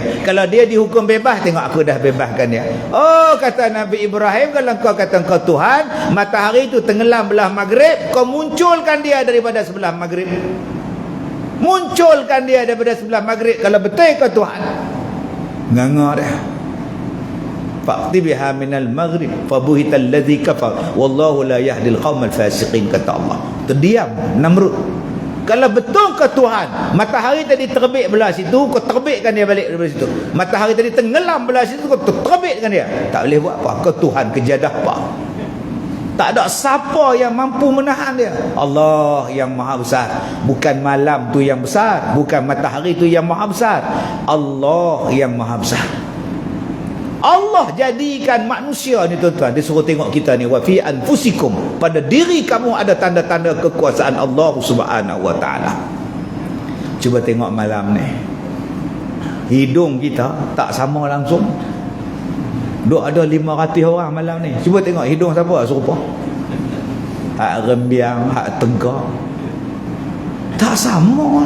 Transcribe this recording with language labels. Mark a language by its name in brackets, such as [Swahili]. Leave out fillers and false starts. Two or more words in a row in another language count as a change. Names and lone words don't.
[Malay] Kalau dia dihukum bebas, tengok aku dah bebaskan dia. Oh, kata Nabi Ibrahim, kalau kau kata kau Tuhan, matahari itu tenggelam belah maghrib, kau munculkan dia daripada sebelah maghrib. Munculkan dia daripada sebelah maghrib kalau betul kau Tuhan. Nganga dah. [Arabic] فأت بها من المغرب فبهت الذي كفر والله لا يهدي القوم الفاسقين, [Malay] kata Allah. Terdiam Namrud. Kalau betul ke Tuhan, matahari tadi terbit belah situ, kau terbitkan dia balik dari situ. Matahari tadi tenggelam belah situ, kau terbitkan dia. Tak boleh buat apa. Kau Tuhan kejadah apa? Tak ada siapa yang mampu menahan dia. Allah yang maha besar. Bukan malam tu yang besar, bukan matahari tu yang maha besar. Allah yang maha besar. Allah jadikan manusia ni tuan-tuan, dia suruh tengok kita ni, [Arabic] وفي أنفسكم, [Malay] pada diri kamu ada tanda-tanda kekuasaan Allah [Arabic] سبحانه وتعالى. [Malay] Cuba tengok malam ni, hidung kita tak sama langsung. Duk ada 500 orang malam ni. Cuba tengok hidung siapa serupa. Hak rembiang, hak tegak, tak sama.